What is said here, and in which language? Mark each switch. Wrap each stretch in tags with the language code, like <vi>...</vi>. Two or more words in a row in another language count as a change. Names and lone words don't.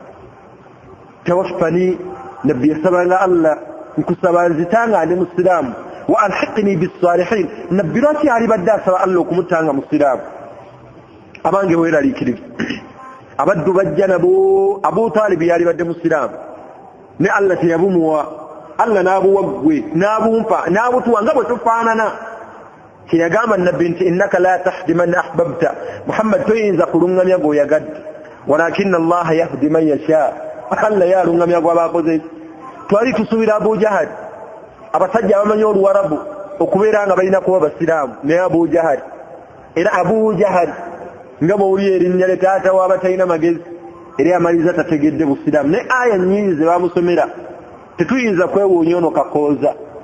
<lg>tawaffani nabbi yasabanga Allah nkusaba nzitanga ndi musiraamu</lg> <ar>وألحقني بالصالحين</ar> <lg>nabbi lwaki alibadde asaba Allah okumutanga musiraamu abange weeraliikiriza abaddu bajja nabo Abu Talib yalibadde musiraamu ne Allah teyabumuwa Allah n'abuwa ggwe n'abumpa n'abutuwa nga bwe tufaanana kyeyagamba nabbi nti innaka</lg> <ar>لا تهدي من أحببت</ar> <lg>Muhammad toyinza kulungamya gw'oyagadde</lg> <ar>ولكن الله يهدي من يشاء</ar> <lg>Allah yalungamya gw'abakoze twali tusubira Abu Jahal abasajja abamanyi oluwarabu okubeera nga balina kuba basiraamu naye Abu Jahal era Abu Jahal nga bw'oli erinnya lye taata w'abatalina magezi era amaliza tategedde busiraamu naye aya nnyingi ze bamusomera tetuyinza kwewuunya ono kakooza</lg>